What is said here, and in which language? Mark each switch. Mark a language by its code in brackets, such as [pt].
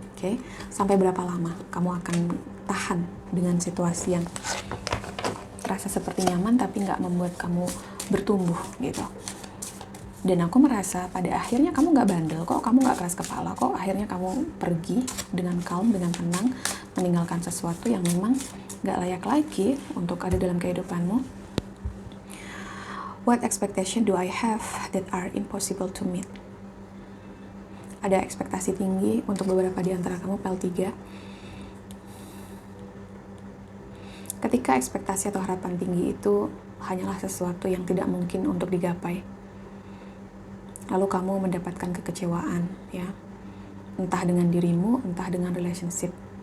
[id] Oke, sampai berapa lama kamu akan tahan dengan situasi yang terasa seperti nyaman tapi nggak membuat kamu bertumbuh gitu. Dan aku merasa pada akhirnya kamu nggak bandel kok, kamu nggak keras kepala kok. Akhirnya kamu pergi dengan calm, dengan tenang, meninggalkan sesuatu yang memang nggak layak lagi untuk ada dalam kehidupanmu. [en] What expectation do I have that are impossible to meet? [id] Ada ekspektasi tinggi untuk beberapa di antara kamu PL3. Ketika ekspektasi atau harapan tinggi itu hanyalah sesuatu yang tidak mungkin untuk digapai, lalu kamu mendapatkan kekecewaan, ya, entah dengan dirimu, entah dengan relationship.